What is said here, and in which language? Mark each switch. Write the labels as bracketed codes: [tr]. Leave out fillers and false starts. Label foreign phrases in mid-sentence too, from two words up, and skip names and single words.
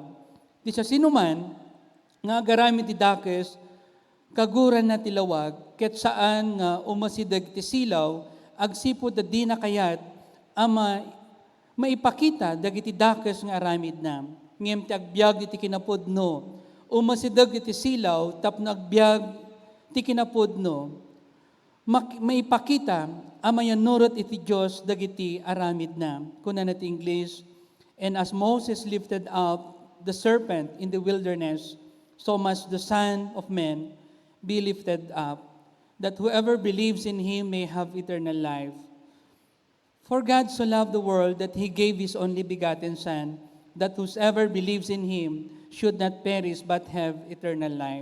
[ilo] Ti siya sinuman, nga agaramid ti dakes, kaguran na tilawag, ket saan nga umasidag ti silaw, agsipod da di na kayat, ama maipakita dagiti dakes nga aramid na. Ngem ti agbyag iti kinapudno, umasidag iti silaw, tapno agbyag ti kinapudno, maipakita, ama yan nurot iti Diyos dagiti aramid na. Kuna na ti [en] English, and as Moses lifted up the serpent in the wilderness, so must the Son of Man be lifted up, that whoever believes in him may have eternal life. For God so loved the world that he gave his only begotten Son, that whosoever believes in him should not perish but have eternal life.